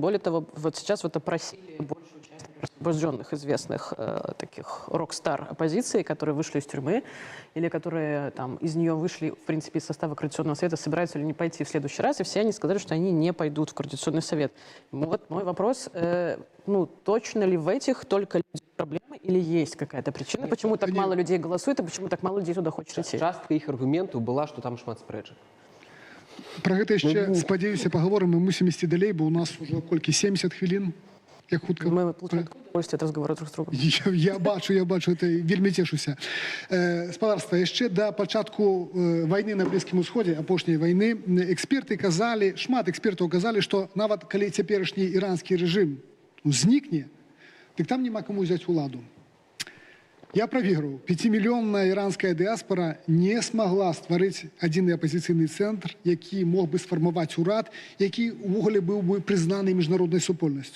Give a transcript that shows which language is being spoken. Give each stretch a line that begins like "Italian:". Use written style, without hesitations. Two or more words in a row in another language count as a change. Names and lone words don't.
Russian: Более того, вот сейчас вот опросили большую часть освобожденных известных таких рок-стар оппозиции, которые вышли из тюрьмы или которые там из нее вышли, в принципе, из состава Координационного совета, собираются ли не пойти в следующий раз, и все они сказали, что они не пойдут в Координационный совет. Вот мой вопрос, ну, точно ли в этих только проблемы или есть какая-то причина, почему так мало людей голосует и почему так мало людей туда хочет идти?
Belarusian: Частка іх аргументаў была, што там шмат спрэчак. Про гэта яшчэ, спадзяюся, паговорым, мы мусім ісці далей, бо у нас уже колькі 70 хвілін. Як хутка.
Russian: Мы получаем удовольствие от разговора друг с другом.
Belarusian: Я бачу, это вельмі цешуся. Спадарства, яшчэ да пачатку вайны на Блізкім Усходзе, апошняй вайны, эксперты казалі, шмат экспертаў казалі, што нават калі цяперашні іранскі рэжым знікне, дык там няма каму ўзяць уладу. Я праверыў, 5-мільённая іранская дыаспора не смогла стварыць адзіны апозіцыйны цэнтр, які мог бы сфармаваць урад, які ўвогуле быў бы прызнаны міжнароднай супольнасцю.